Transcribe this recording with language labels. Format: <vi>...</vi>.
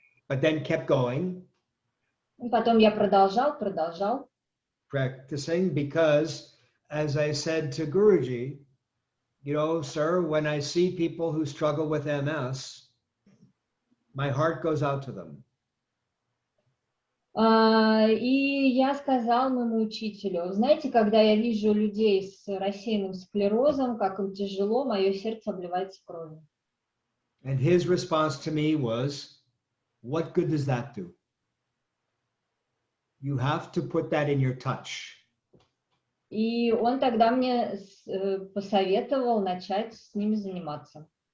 <en>But then kept going,</en> <ru>Потом я продолжал.</ru> <en>practicing, because as I said to Guruji, you know, sir, when I see people who struggle with MS, my heart goes out to them.</en> <ru>И я сказал моему учителю, знаете, когда я вижу людей с рассеянным склерозом, как им тяжело, мое сердце обливается кровью.</ru> <en>And his response to me was, what good does that do? You have to put that in your touch.</en> <ru>И он тогда мне посоветовал начать с ними заниматься.</ru>